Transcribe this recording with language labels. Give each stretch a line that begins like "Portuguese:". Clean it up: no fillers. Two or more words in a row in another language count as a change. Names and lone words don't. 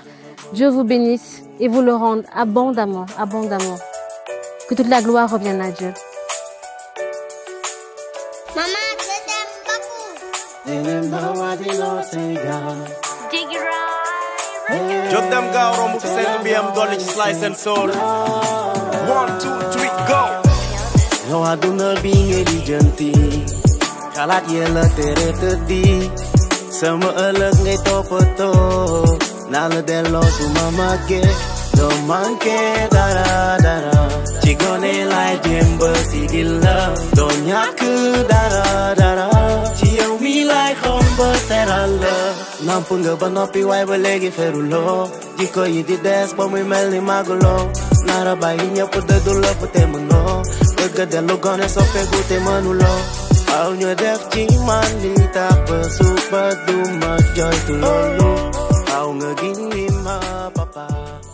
French: Dieu vous bénisse et vous le rende abondamment, abondamment. Que toute la gloire revienne à Dieu.
Wolof: Jog them gaaw romb fi seen bi am dolli ci
English: slice and soul. 1, 2, 3 go.
Wolof: Yow àdduna bi nga lijjanti xalaat yee la tere tëddi sama ëllëg ngay toppatoo naa la delloo su ma màggee doo manqué dara ci gone laay jéem ba sigil la doo ñàkk dara ci yow mi laay xom ba teral la namp nga ba noppi waay ba léegi feruloo jikko yi di des ba muy mel ni màgguloo nara bàyyi ñëpp dëddu la fa te mënoo bëgg dellu gone soppeeku te mënuloo Aw ñu def ci man li tax ba suba du ma joytu loolu aw nga gindi ma papa